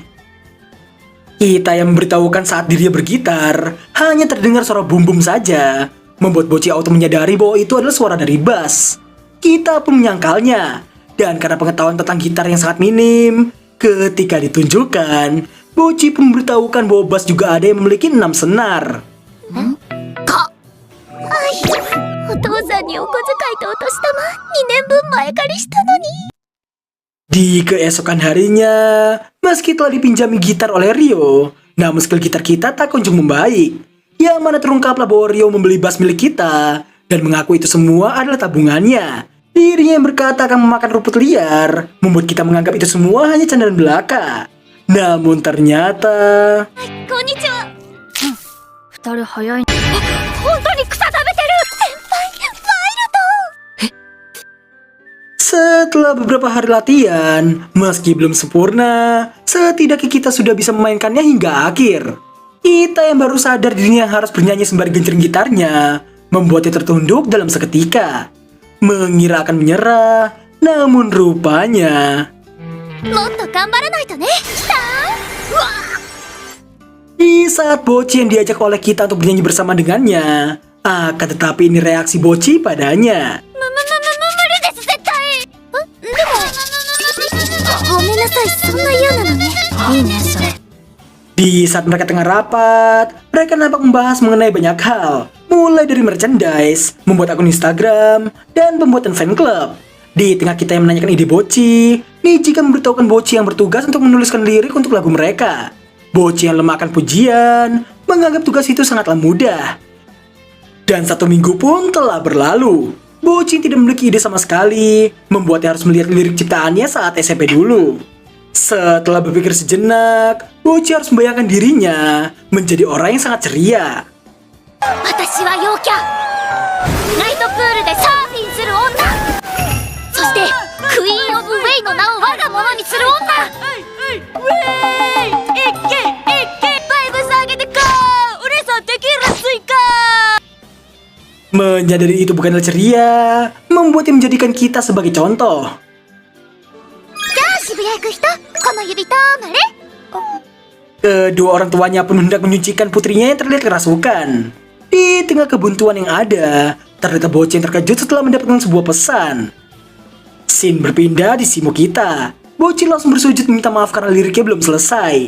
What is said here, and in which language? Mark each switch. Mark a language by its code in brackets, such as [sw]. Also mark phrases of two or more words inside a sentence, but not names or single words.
[id] Kita yang memberitahukan saat dirinya bergitar, hanya terdengar suara bum-bum saja, membuat Bocchi auto menyadari bahwa itu adalah suara dari bass. Kita pun menyangkalnya, dan karena pengetahuan tentang gitar yang sangat minim, ketika ditunjukkan, Bocchi pun memberitahukan bahwa bass juga ada yang memiliki 6 senar. [ja] お父さんにお小遣いとお年玉2年分前借りしたのに。 [id] Di keesokan harinya, meski telah dipinjami gitar oleh Ryo, namun skill gitar kita tak kunjung membaik. Yang mana terungkaplah bahwa Ryo membeli bass milik kita dan mengaku itu semua adalah tabungannya. Dirinya yang berkata akan memakan rumput liar, membuat kita menganggap itu semua hanya candaan belaka. Namun ternyata... [ja] こんにちは。2人早い。本当に草食べてる。先輩、ワイルド。 [id] Setelah beberapa hari latihan, meski belum sempurna, setidaknya kita sudah bisa memainkannya hingga akhir. Kita yang baru sadar dirinya harus bernyanyi sembari genjreng gitarnya, membuatnya tertunduk dalam seketika. Mengira akan menyerah, namun rupanya... [ja] もっと頑張らないとね。来た。うわ。 [id] Di saat Bocchi yang diajak oleh kita untuk bernyanyi bersama dengannya, akan tetapi ini reaksi Bocchi padanya. [ja] 無理です絶対。でも。ごめんなさい、そんな嫌なのね。いいねそれ。 [id] Di saat mereka tengah rapat, mereka nampak membahas mengenai banyak hal, mulai dari merchandise, membuat akun Instagram, dan pembuatan [en] fan club. [id] Di tengah kita yang menanyakan ide Bocchi, Nijika memberitahukan Bocchi yang bertugas untuk menuliskan lirik untuk lagu mereka. Bocchi yang lemah akan pujian, menganggap tugas itu sangatlah mudah. Dan 1 minggu pun telah berlalu. Bocchi tidak memiliki ide sama sekali, membuatnya harus melihat lirik ciptaannya saat SMP dulu. Setelah berpikir sejenak, Bocchi harus membayangkan dirinya menjadi orang yang sangat ceria. [ja] 私は陽キャ。ナイトプールでサーフィンする女。そしてクイーンオブウェイの名を我が物にする女。ウェイ。いけいけ。バイブス上げてこう。俺さテキーラスイカ。 [id] Menyadari itu bukanlah ceria, membuatnya menjadikan kita sebagai contoh. [ja] じゃあ渋谷行く人、この指とまれ。 [id] Kedua orang tuanya pun hendak menyucikan putrinya yang terlihat kerasukan. Di tengah kebuntuan yang ada, ternyata Bocchi yang terkejut setelah mendapatkan sebuah pesan. Scene berpindah di Shimo kita. Bocchi langsung bersujud meminta maaf karena liriknya belum selesai.